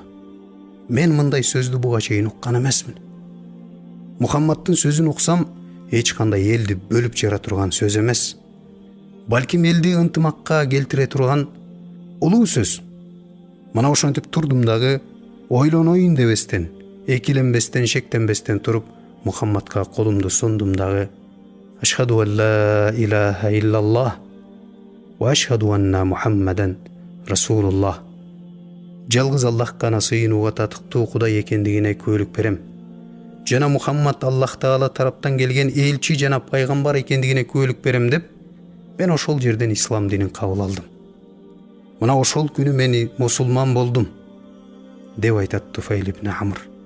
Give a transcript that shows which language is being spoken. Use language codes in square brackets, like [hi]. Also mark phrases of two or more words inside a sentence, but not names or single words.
[ky] Мен мындай сөздү буга чейин уккан эмесмин. Мухаммадтын сөзүн уксам, эч кандай элди бөлүп жара турган сөз эмес. Балким элди ынтымакка келтире турган улуу сөз. Мына ошентип турдум дагы, ойлоноюн дебестен, экиленбестен, шектенбестен туруп, Мухаммадка колумду сундум дагы. [ar] أشهد أن لا إله إلا الله وأشهد أن محمدا رسول الله. [ky] Жалгыз Аллах гана сыйынууга татыктуу Кудай экендигине күбөлүк берем. Жана Мухаммад Аллах Таала тараптан келген элчи жана пайгамбар экендигине күбөлүк берем деп, мен ошол жерден ислам динин кабыл алдым. Мына ошол күнү мени мусулман болдум деп айтат Туфайл ибн Амр.